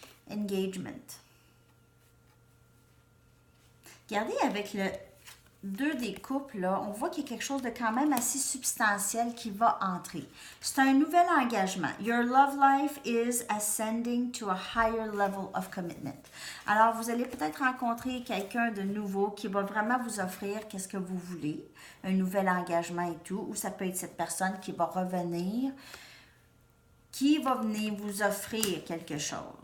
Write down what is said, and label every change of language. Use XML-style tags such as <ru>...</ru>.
<fr>engagement. Regardez avec le 2 des coupes, là, on voit qu'il y a quelque chose de quand même assez substantiel qui va entrer. C'est un nouvel engagement.</fr> <en>Your love life is ascending to a higher level of commitment.</en> <fr>Alors, vous allez peut-être rencontrer quelqu'un de nouveau qui va vraiment vous offrir qu'est-ce que vous voulez, un nouvel engagement et tout, ou ça peut être cette personne qui va revenir, qui va venir vous offrir quelque chose.</fr>